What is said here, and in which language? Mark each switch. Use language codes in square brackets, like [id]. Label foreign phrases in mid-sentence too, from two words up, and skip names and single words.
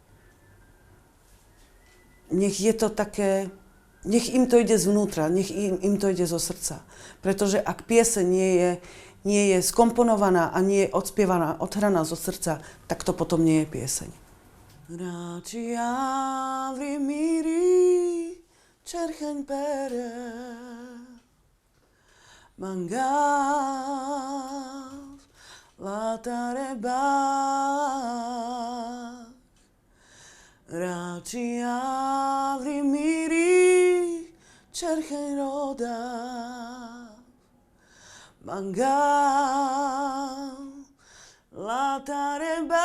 [sk] Nech je to také... Nech im to ide zvnútra, nech im to ide zo srdca. Pretože ak pieseň nie je skomponovaná a nie je odspievaná, odhraná zo srdca, tak to potom nie je pieseň. [rom] Rači avri miri čerchen pere mangav latare bach Rači avri miri čerchen roda mangav latare